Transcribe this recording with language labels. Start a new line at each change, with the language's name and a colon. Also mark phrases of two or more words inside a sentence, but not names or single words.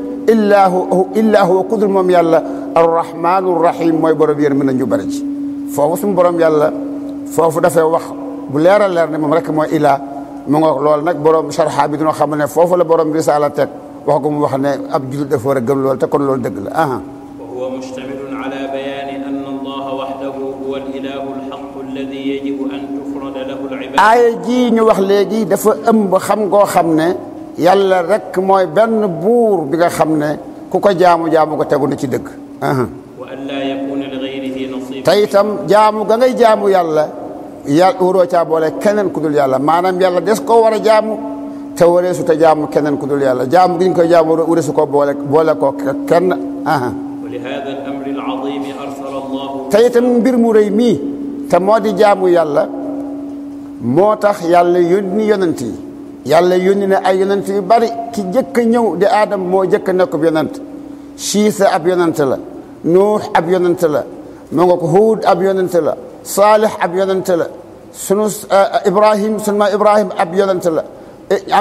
Arabic: إلا هو
Wolof: kudul moom yàlla
Arabic: الرحمن الرحيم
Wolof: mooy borom yéen mën nañu bari ci foofu suñu borom yàlla foofu dafay wax bu leer a leer ne moom rek mooy ilaa mu nga loolu nag borom sharxa bi dina xam ne foofu la borom risaala teg wax ko mu wax ne ab jullit dafa war a gëm loolu te kon loolu dëgg la aha
Arabic: وهو مشتمل على بيان أن الله وحده هو الإله الحق الذي يجب أن تفرد له العبادة.
Wolof: aaya ji ñu wax léegi dafa ëmb xam ngoo xam ne yàlla rek mooy benn buur bi nga xam ne ku ko jaamu ko tegu na ci dëgg.
Arabic: وأن لا يكون لغيره نصيب.
Wolof: te itam jaamu ga ngay jaamu yàlla waroo caa boole keneen ku dul yàlla maanaam yàlla des ko war a jaamu te wareesu te jaamu keneen ku dul yàlla jaamu gi ñu koy jaamu wareesu ko boole ko kenn.
Arabic: ولهذا الأمر العظيم أرسل الله.
Wolof: te itam mbir mu rëy mii te moo di jaamu yàlla moo tax yàlla yónni yonent yi yàlla yónni na ay yonent yu bari ki jëkk a ñëw di Aadam moo jëkk a nekk ab yonent Siisa ab yonent la Nuux ab yonent la moo nga ko Huud ab yonent la Saalix ab yonent la sunu Ibrahim ab yonent la am